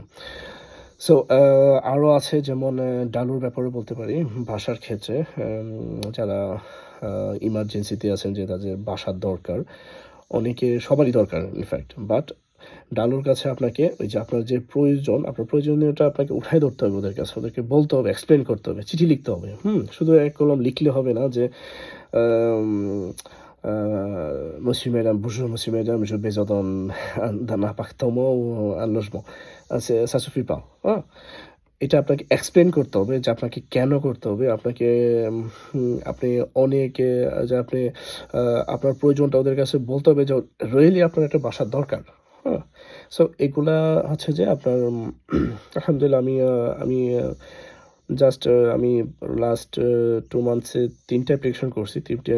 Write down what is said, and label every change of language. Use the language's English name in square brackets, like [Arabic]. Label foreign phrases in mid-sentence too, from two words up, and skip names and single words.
[Bangla] সো আরও আছে, যেমন ডালুর ব্যাপারে বলতে পারি, ভাষার ক্ষেত্রে যারা ইমার্জেন্সিতে আছেন, যে তাদের বাসার দরকার, সবারই দরকার [English] in fact. [Bangla] বাট ডালুর কাছে আপনাকে ওই যে আপনার প্রয়োজনীয়তা আপনাকে উঠায় ধরতে হবে ওদের কাছে, ওদেরকে বলতে হবে, এক্সপ্লেন করতে হবে, চিঠি লিখতে হবে, শুধু এক কলম লিখলে হবে না যে [French] monsieur, madame, bonjour, monsieur, madame, j'ai besoin d'un appartement ou un logement. Ça suffit pas, [Bangla] হ্যাঁ? এটা আপনাকে এক্সপ্লেন করতে হবে যে আপনাকে কেন করতে হবে, আপনি অনেক যে আপনি আপনার প্রয়োজনটা ওদের কাছে বলতে হবে যে রিয়েলি আপনার একটা বাসার দরকার, হ্যাঁ? সো এগুলা হচ্ছে যে আপনার আলহামদুলিল্লাহ আমি জাস্ট আমি [English] last 2 months [Bangla] 3টা অ্যাপ্লিকেশন করছি।